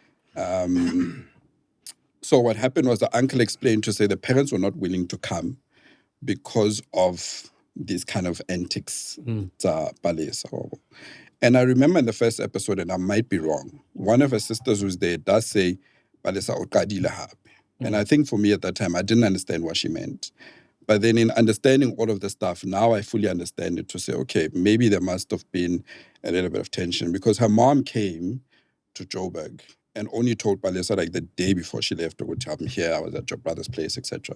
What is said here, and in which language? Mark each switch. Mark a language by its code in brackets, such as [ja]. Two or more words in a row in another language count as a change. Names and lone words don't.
[en] So what happened was the uncle explained to say the parents were not willing to come because of these kind of antics. And I remember in the first episode, and I might be wrong, one of her sisters who's there does say, [st] Palesa uqadile hape. [en] And I think for me at that time, I didn't understand what she meant. But then in understanding all of the stuff, now I fully understand it to say, okay, maybe there must have been a little bit of tension because her mom came to Joburg and only told Palesa like the day before she left, I'm here, I was at your brother's place, etc.